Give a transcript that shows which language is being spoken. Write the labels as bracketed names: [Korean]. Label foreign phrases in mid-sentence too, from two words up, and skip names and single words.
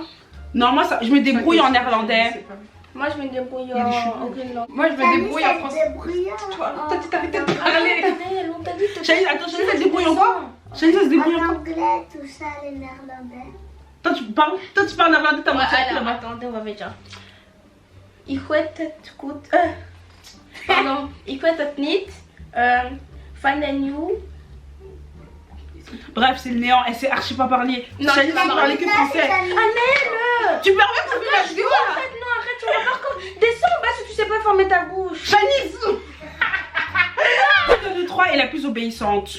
[French] Non, moi ça, je me débrouille en néerlandais. C'est pas vrai. moi je me débrouille Il y a des cheveux. en aucune langue. Moi je me débrouille en français. Toi, Toi, tu t'arrêtes de parler. On t'a dit de te Shanice, attends, Shanice, elle se débrouille en quoi? Shanice, elle se débrouille en En quoi? anglais, tout ça, les néerlandais. Toi tu parles néerlandais, t'as Ouais, menti avec alors, là-bas. attendez, on va dire. [Dutch] Ik weet het goed. Pardon. Ik weet het niet. Van den nieuw. [French] Bref, c'est le néant, elle sait archi pas parler. Non, Shanice, je sais pas elle parlait que français. Allez, Tu permets que ça fait la vidéo là? arrête, non, arrête, tu vas voir comme. Descends en bas si tu sais pas fermer ta bouche. Shanice! Qui de nous trois est la plus obéissante?